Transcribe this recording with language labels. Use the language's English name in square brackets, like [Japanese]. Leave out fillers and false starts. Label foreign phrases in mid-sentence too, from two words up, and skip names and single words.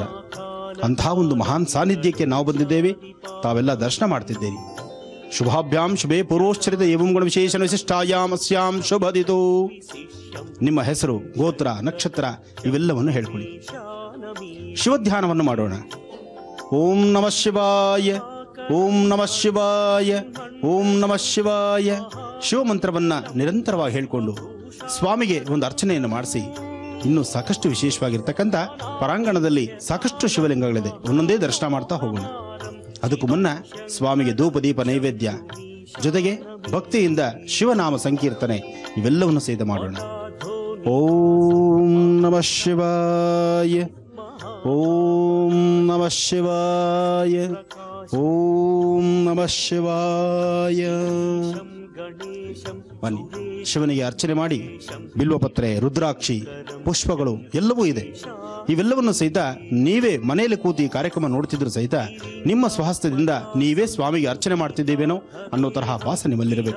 [Kannada] ಅಂತಹ ಒಂದು ಮಹಾನ್ ಸಾನ್ನಿಧ್ಯಕ್ಕೆ ನಾವು ಬಂದಿದ್ದೇವೆ, ತಾವೆಲ್ಲ ದರ್ಶನ ಮಾಡ್ತಿದ್ದೇವೆ. [Sanskrit] ಶುಭಾಭ್ಯಾಂ ಶುಭೇ ಪೂರ್ವೋಚ್ಚರಿತ ಏವಂ ಗುಣ ವಿಶೇಷಣ ವಿಶಿಷ್ಟಾಯಾಮ್ ಅಸ್ಯಾಂ ಶುಭದಿತು. [Kannada] ನಿಮ್ಮ ಹೆಸರು, ಗೋತ್ರ, ನಕ್ಷತ್ರ ಇವೆಲ್ಲವನ್ನು ಹೇಳ್ಕೊಳ್ಳಿ. ಶಿವಧ್ಯಾನವನ್ನು ಮಾಡೋಣ. [Sanskrit] ಓಂ ನಮಃ ಶಿವಾಯ, ಓಂ ನಮಃ ಶಿವಾಯ, ಓಂ ನಮಃ ಶಿವಾಯ. [Kannada] ಶಿವಮಂತ್ರವನ್ನ ನಿರಂತರವಾಗಿ ಹೇಳಿಕೊಂಡು ಸ್ವಾಮಿಗೆ ಒಂದು ಅರ್ಚನೆಯನ್ನು ಮಾಡಿಸಿ, ಇನ್ನೂ ಸಾಕಷ್ಟು ವಿಶೇಷವಾಗಿರ್ತಕ್ಕಂಥ ಪರಾಂಗಣದಲ್ಲಿ ಸಾಕಷ್ಟು ಶಿವಲಿಂಗಗಳಿದೆ, ಒಂದೊಂದೇ ದರ್ಶನ ಮಾಡ್ತಾ ಹೋಗೋಣ. ಅದಕ್ಕೂ ಮುನ್ನ ಸ್ವಾಮಿಗೆ ಧೂಪ ದೀಪ ನೈವೇದ್ಯ, ಜೊತೆಗೆ ಭಕ್ತಿಯಿಂದ ಶಿವನಾಮ ಸಂಕೀರ್ತನೆ ಇವೆಲ್ಲವನ್ನು ಸಹಿತ ಮಾಡೋಣ. [Sanskrit] ಓಂ ನಮಃ ಶಿವಾಯ, ಓಂ ನಮಃ ಶಿವಾಯ, ಓಂ ನಮಃ ಶಿವಾಯ. [Kannada] ಬನ್ನಿ, ಶಿವನಿಗೆ ಅರ್ಚನೆ ಮಾಡಿ ಬಿಲ್ವಪತ್ರೆ, ರುದ್ರಾಕ್ಷಿ, ಪುಷ್ಪಗಳು ಎಲ್ಲವೂ ಇದೆ. ಇವೆಲ್ಲವನ್ನು ಸಹಿತ ನೀವೇ ಮನೆಯಲ್ಲಿ ಕೂತಿ ಕಾರ್ಯಕ್ರಮ ನೋಡ್ತಿದ್ರು ಸಹಿತ ನಿಮ್ಮ ಸ್ವಹಸ್ತದಿಂದ ನೀವೇ ಸ್ವಾಮಿಗೆ ಅರ್ಚನೆ ಮಾಡ್ತಿದ್ದೇವೇನೋ ಅನ್ನೋ ತರಹ ಭಾಸ ನಿಮ್ಮಲ್ಲಿರಬೇಕು.